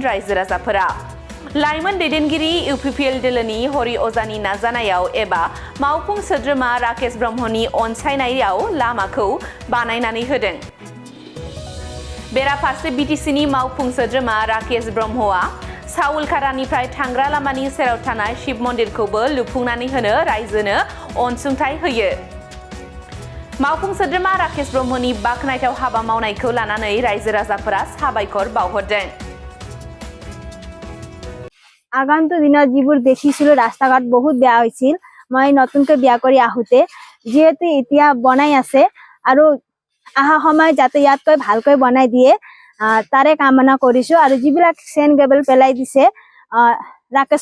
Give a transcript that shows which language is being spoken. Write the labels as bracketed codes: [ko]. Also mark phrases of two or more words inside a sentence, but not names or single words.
[brx] रायजो राजाफोरा लाइमोन दैदेनगिरि UPPL दोलोनि हरि अजानि नाजानायाव एबा मावफुं सोद्रोमा राकेश ब्रह्मनि अनसायनायाव लामाखौ बानायनानै होदों बेराफारसे BTCनि मावफुं सोद्रोमा राकेश ब्रह्मआ साउलखारानिफ्राय थांग्रा लामानि सेराव थानाय शिव मन्दिरखौबो लुफुंनानै होनो रायजोनो अनसुंथाइ होयो मावफुं सोद्रोमा राकेश ब्रह्मनि बाखनायथाव हाबा मावनायखौ लानानै रायजो राजाफोरा साबायखर बावहरदों [as] আগন্তুক দিনত যিবোৰ দেখিছিলো ৰাস্তা-ঘাট বহুত বেয়া হৈছিল মই নতুনকৈ বিয়া কৰি আহোতে যেহেতু এতিয়া বনাই আছে আৰু আহা সময় যাতে ইয়াতকৈ ভালকৈ বনাই দিয়ে তাৰে কামনা কৰিছো আৰু যিবিলাক চেন গেবল পেলাই দিছে ৰাকেশ